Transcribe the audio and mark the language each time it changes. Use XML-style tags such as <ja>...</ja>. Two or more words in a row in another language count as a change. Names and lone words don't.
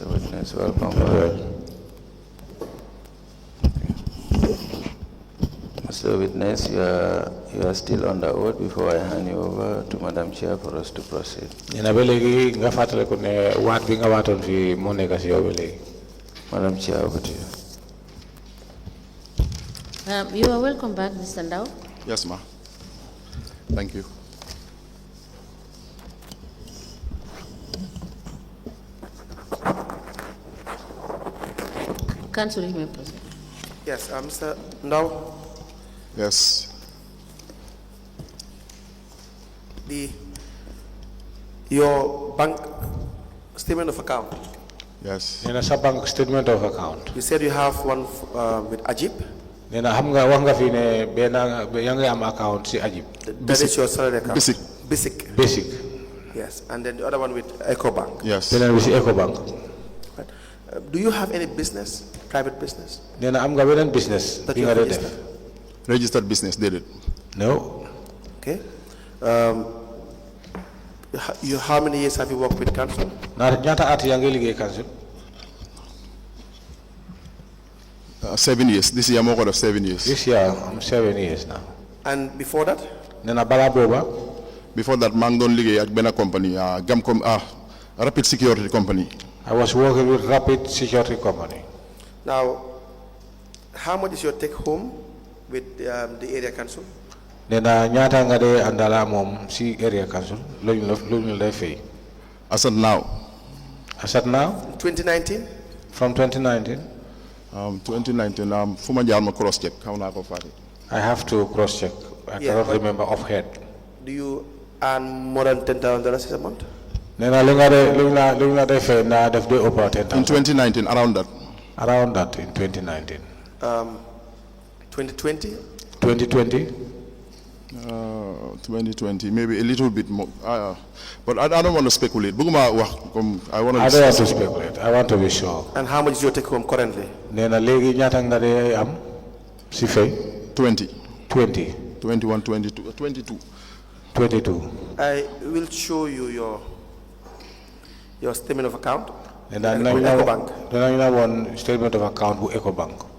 <en>Witness. Welcome. Mr. Witness, you are still under oath before I hand you over to Madam Chair for us to proceed.</en> <wo>Nena ba léegi nga fàttaliku ne waat bi nga waatoon fi moo nekk si yow ba léegi.</wo> <en>Madam Chair, over to you. You are welcome back, Mr. Ndow. Yes, ma. Thank you. Council, you may proceed. Yes, Mr. Ndow, Yes. your bank statement of account, Yes.</en> <wo>Nena sa</wo> <en>bank statement of account. you said you have one with Ajib.</en> <wo>Nena xam nga wax nga fi ne benn yaa ngi am account si Ajib.</wo> <en>That is your salary account. Basic. Basic. Basic. Yes, and then the other one with EcoBank. Yes.</en> <wo>Beneen bi si Ecobank.</wo> <en>Right. Do you have any business, private business?</en> <wo>Nena am nga beneen business</wo> <en>That</en> <wo>bi</wo> <en>you</en> <wo>nga</wo> <en>have</en> <wo>dee def.</wo> <en>registered? Registered business, did it? No. Okay. How many years have you worked with council?</en> <wo>ñaata at yaa ngi liggéey council.</wo> <en>7 years. This year, I'm going to 7 years. This year I'm 7 years now. And before that?</en> <wo>Nena balaa booba.</wo> <en>Before that,</en> <wo>maa ngi doon liggéey ak benn company, Rapid Security Company.</wo> <en>I was working with Rapid Security Company. Now, how much is your take home with the area council?</en> <wo>Nena ñaata nga dee andala moom si</wo> <en>area council</en> <wo>loolu lay fay.</wo> <en>As of now, As at now, 2019? from 2019, 2019,</en> <wo>fu ma jaar ma</wo> <en>cross check,</en> <wo>xaw naa ko fàtte.</wo> <en>I have to cross check. I Yeah, cannot but- remember offhand. Do you earn more than $10,000 a month?</en> <wo>Nena lu nga dee fay na def dee ëpp</wo> <en>In 10,000. 2019, around that. Around that in 2019. 2020? 2020, 2020, maybe a little bit more. But I don't want to speculate.</en> <wo>Bëgguma wax comme</wo> <en>I want to. I don't want to speculate. I want to be sure. And how much is your take home currently?</en> <wo>Nena léegi ñaata nga dee am si fay</wo> <en>20, 20, 21, 22, 22. 22. I will show you your statement of account.</en> <wo>Nena</wo> <en>with</en> <wo>nañ la</wo> <en>EcoBank.</en> <wo>danañ la woon</wo> <en>statement of account</en> <wo>bu Ecobank.</wo>